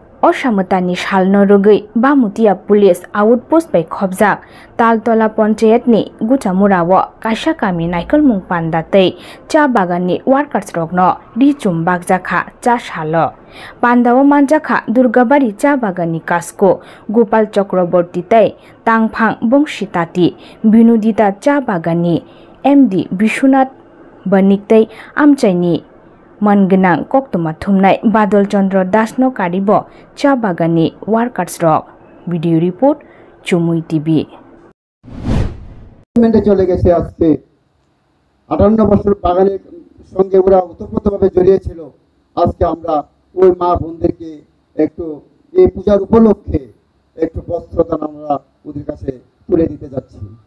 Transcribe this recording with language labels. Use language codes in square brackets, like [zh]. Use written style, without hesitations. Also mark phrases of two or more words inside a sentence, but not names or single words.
[trp] असामतानि सालनो रुगै बामुतिया पुलिस आउटपोस्ट bai khobjak Taltola Panchayatni Guchamurawo kaisa kami naikol panda tei cha bagani workers rokno richum bakjakha cha salo pandao manjakha Durgabari cha bagani kasko Gopal Chakraborty tei Tangphang Bongshitati Binodita cha bagani MD Bishwanath Banik tei amchaini Mangenang koktoma thumnai Badal Chandra Dasno karibo cha bagani workers rok [en] video report [trp] CHUMUI TV [bn] চলে গেছে আজকে 58 বছর বাগানের সঙ্গে ওরা ওতপ্রোতভাবে জড়িয়ে ছিল। আজকে আমরা ওই মা বোনদেরকে একটু এই পূজার উপলক্ষে একটু বস্ত্রদান আমরা ওদের কাছে তুলে দিতে যাচ্ছি।